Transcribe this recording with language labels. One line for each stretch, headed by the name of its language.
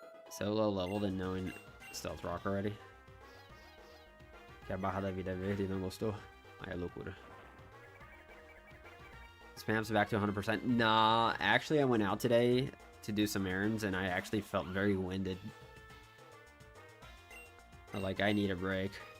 English: So low leveled and knowing Stealth Rock already.
Portuguese: Que a barra da vida é verde, não gostou? Aí é loucura.
English: Spam's back to 100%. Nah, actually I went out today to do some errands and I actually felt very winded. Like, I need a break.